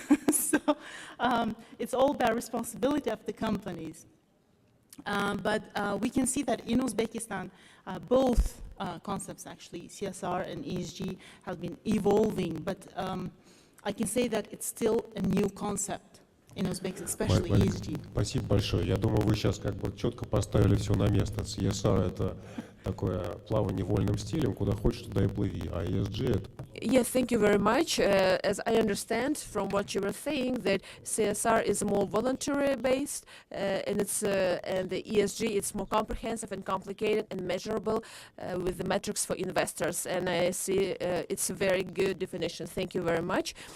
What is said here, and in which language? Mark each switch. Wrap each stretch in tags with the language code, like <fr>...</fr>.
<en>So it's all about responsibility of the companies. But we can see that in Uzbekistan, both concepts, actually, CSR and ESG, have been evolving. But I can say that it's still a new concept in Uzbekistan, especially ESG.</en> <ru>Спасибо большое. Я думаю, вы сейчас как бы четко поставили все на место. CSR — это такое плавание вольным стилем, куда хочешь, туда и плыви. А ESG — это...</ru> <en>Yes, thank you very much. As I understand from what you were saying, that CSR is more voluntary based, and the ESG is more comprehensive and complicated and measurable with the metrics for investors. And I see it's a very good definition. Thank you very much.</en>